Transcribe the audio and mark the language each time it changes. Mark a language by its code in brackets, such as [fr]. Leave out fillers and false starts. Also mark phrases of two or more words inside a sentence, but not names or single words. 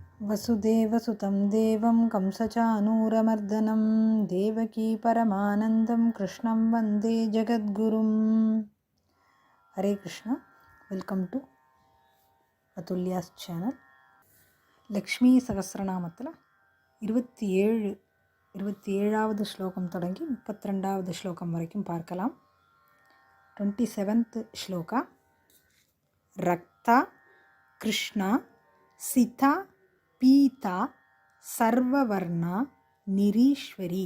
[sa] वसुदेवसुतं देवं कंसचानूरमर्दनं देवकी परमानन्दं कृष्णं वन्दे जगद्गुरुं. हरे कृष्ण. [en] Welcome to Atulya's channel. [ta] லக்ஷ்மி சகஸ்ரநாமத்தில் 27வது ஸ்லோகம் தொடங்கி 32வது ஸ்லோகம் வரைக்கும் பார்க்கலாம். 27th ஸ்லோகா. [sa] रक्ता कृष्णा सिता पीता सर्ववर्णा निरीश्वरी.